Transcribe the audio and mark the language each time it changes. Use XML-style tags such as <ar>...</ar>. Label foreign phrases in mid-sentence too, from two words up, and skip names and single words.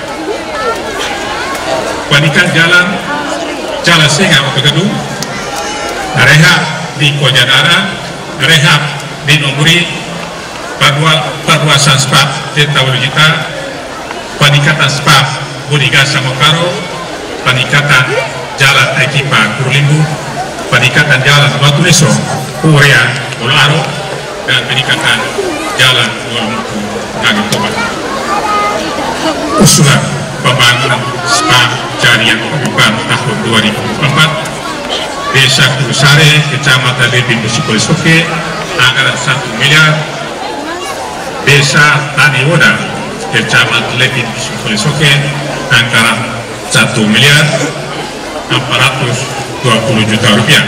<id>Perbaikan jalan Singa Gedung, rehab di Kojanara, rehab di Nomuri, perluasan spam Desa Wolojita, peningkatan spam Budigasa Mokaro, peningkatan jalan Ekipa Kurulimbu, peningkatan jalan Watuleso Korea Bolaro, dan peningkatan jalan Wolumutu Nagatoba. Usulan pembangunan spam jaringan perpipaan tahun 2004 Desa Kurusare, Kecamatan Lebi Musikolesoke, anggaran 1 miliar. Desa Taniwoda, Kecamatan Lebi Musikolesoke, anggaran 1 miliar 420 juta rupiah.</id>